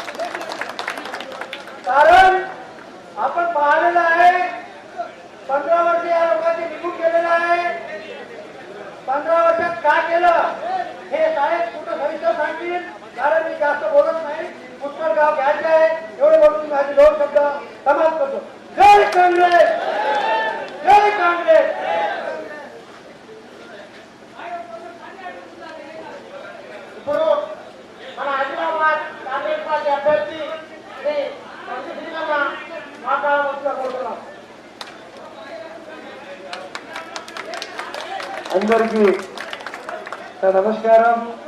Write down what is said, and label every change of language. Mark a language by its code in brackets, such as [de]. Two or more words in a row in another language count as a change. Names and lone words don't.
[mr] कारण आपण पाहिलेलं आहे 15 वर्ष या लोकांनी निघून गेलेलं आहे. 15 वर्षात काय केलं हे साहेब कुठं सविस्तर सांगतील, कारण मी जास्त बोलत नाही. पुष्कळ गाव घ्यायचे आहे, एवढे बोलून माझे 2 शब्द समाप्त करतो. जय काँग्रेस, जय काँग्रेस. [te] ఇప్పుడు మన హైదరాబాద్ కాంగ్రెస్ పార్టీ అభ్యర్థి శ్రీ కందిశ్రీనన్న మాట్లాడవలసిగా కోరుతున్నాం. అందరికీ నమస్కారం.